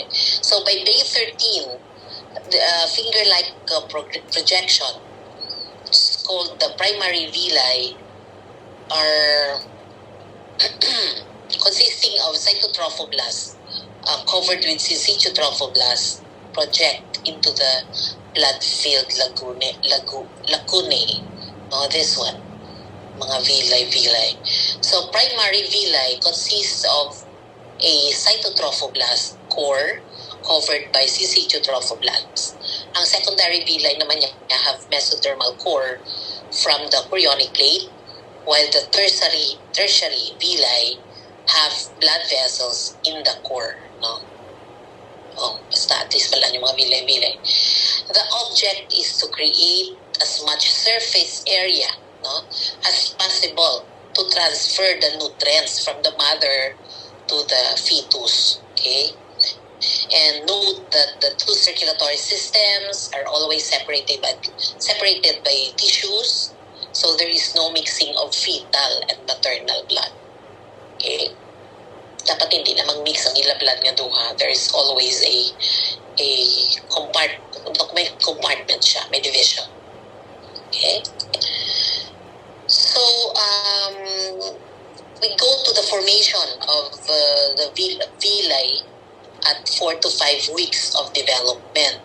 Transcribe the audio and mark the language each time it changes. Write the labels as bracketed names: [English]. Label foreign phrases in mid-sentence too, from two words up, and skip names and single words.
[English] So by day 13, the finger-like projection, it's called the primary villi, are consisting of cytotrophoblast covered with syncytial trophoblast project into the blood-filled lacunae. This one, mga villi. So primary villi consists of a cytotrophoblast core covered by syncytial trophoblast. Ang secondary villi [Hiligaynon] naman niya [English] have mesodermal core from the chorionic plate, while the tertiary villi have blood vessels in the core, no? [Filipino] Basta [English] at least [Filipino] pala yung mga villi. [English] The object is to create as much surface area, no, as possible to transfer the nutrients from the mother to the fetus. Okay? And note that the two circulatory systems are always separated by tissues, so there is no mixing of fetal and maternal blood. Okay? [Hiligaynon] Dapat hindi na mag-mix ang ila blood nga duha. [English] There is always a compartment [Hiligaynon] siya, may [English] division. Okay? So, we go to the formation of the villi at 4 to 5 weeks of development.